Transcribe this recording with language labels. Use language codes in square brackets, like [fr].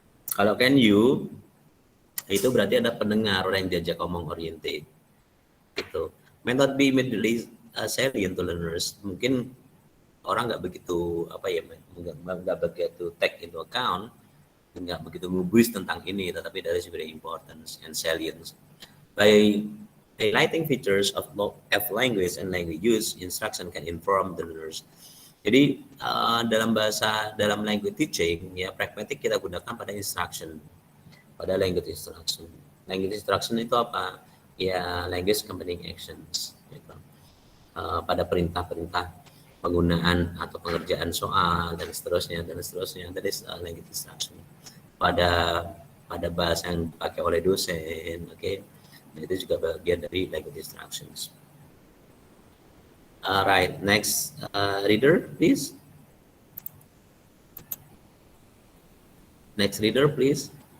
[id] Kalau can you itu berarti ada pendengar, orang yang diajak omong oriented. Gitu. [en] May not be immediately salient to learners. [id] Mungkin orang nggak begitu nggak begitu [en] take into account, [id] nggak begitu ngubris tentang ini, tetapi [en] that is very important and salient. By highlighting features of language and language use, instruction can inform the learners. [id] Jadi dalam language teaching ya, pragmatic kita gunakan pada instruction, pada language instruction. Language instruction itu apa? [en] Ya, language accompanying actions. [id] Gitu. Pada perintah-perintah penggunaan atau pengerjaan soal dan seterusnya. [en] That is language instruction. [id] Pada bahasa yang dipakai oleh dosen, oke? Nah, itu juga bagian dari language instructions. [en] Right, next reader, please. Next reader, please.